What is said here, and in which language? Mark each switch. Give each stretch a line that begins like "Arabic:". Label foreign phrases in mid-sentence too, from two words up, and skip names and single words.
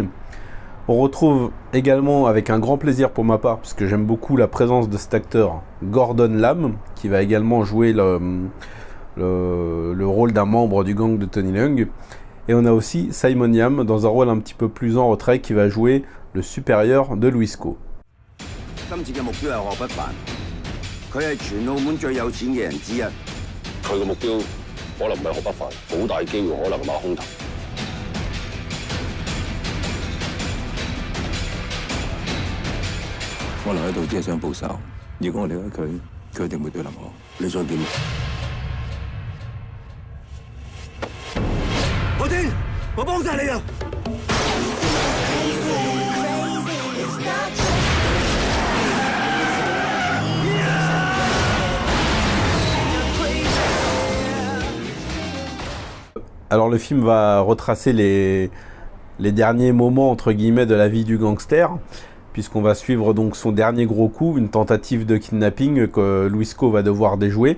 French: On retrouve également, avec un grand plaisir pour ma part, puisque j'aime beaucoup la présence de cet acteur, Gordon Lam, qui va également jouer le rôle d'un membre du gang de Tony Leung. Et on a aussi Simon Yam dans un rôle un petit peu plus en retrait qui va jouer le supérieur de Louis Ko.
Cantonese: 今次嘅目標係何不凡，佢係全澳門最有錢嘅人之一。佢嘅目標可能唔係何不凡，好大機會可能馬空頭。我留喺度只係想報仇。如果我離開佢，佢一定會對冧我。你想點？我聽，我幫晒你啊！
French: Alors le film va retracer les derniers moments entre guillemets de la vie du gangster, puisqu'on va suivre donc son dernier gros coup, une tentative de kidnapping que Louis Ko va devoir déjouer.